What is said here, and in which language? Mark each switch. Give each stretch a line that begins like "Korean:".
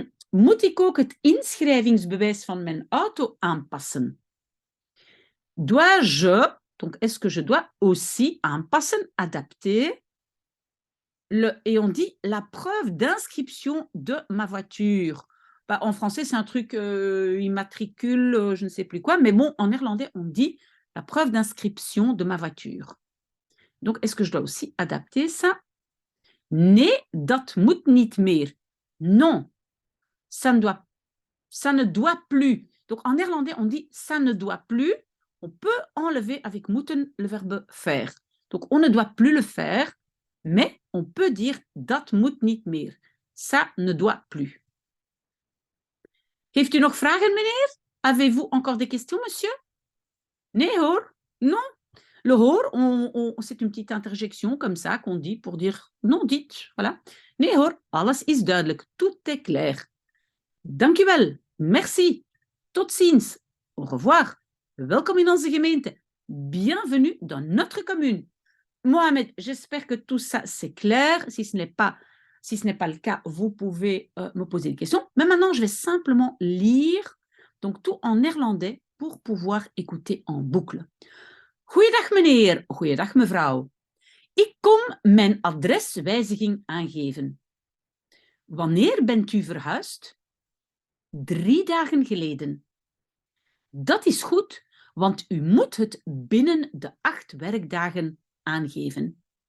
Dutch: Moet ik ook het inschrijvingsbewijs van mijn auto aanpassen?
French: Dois-je, donc est-ce que je dois aussi aanpassen, adapter, et on dit la preuve d'inscription de ma voiture. Bah, en français, c'est un truc immatricule, je ne sais plus quoi, mais bon, en néerlandais, on dit la preuve d'inscription de ma voiture. Donc, est-ce que je dois aussi adapter ça?
Dutch: Nee, dat moet niet meer.
French: Non, ça ne doit plus. Donc, en néerlandais, on dit ça ne doit plus. On peut enlever avec moeten le verbe faire. Donc, on ne doit plus le faire, mais on peut dire
Dutch: dat moet niet meer.
French: Ça ne doit plus.
Dutch: Heeft u nog vragen, meneer?
French: Avez-vous encore des questions, monsieur?
Dutch: Nee hoor,
French: non. Le hoor, c'est une petite interjection comme ça qu'on dit pour dire non, dites. Voilà.
Dutch: Nee hoor, alles is duidelijk.
French: Tout est clair.
Dutch: Dank u wel.
French: Merci.
Dutch: Tot ziens.
French: Au revoir.
Dutch: Welkom in onze gemeente.
French: Bienvenue dans notre commune. Mohamed, j'espère que tout ça c'est clair. Si ce n'est pas le cas, vous pouvez me poser des questions. Mais maintenant, je vais simplement lire donc tout en néerlandais pour pouvoir écouter en boucle.
Dutch: Goeiedag meneer, goeiedag mevrouw. Ik kom mijn adreswijziging aangeven. Wanneer bent u verhuisd? 3 dagen geleden. Dat is goed, want u moet het binnen de 8 werkdagen aangeven.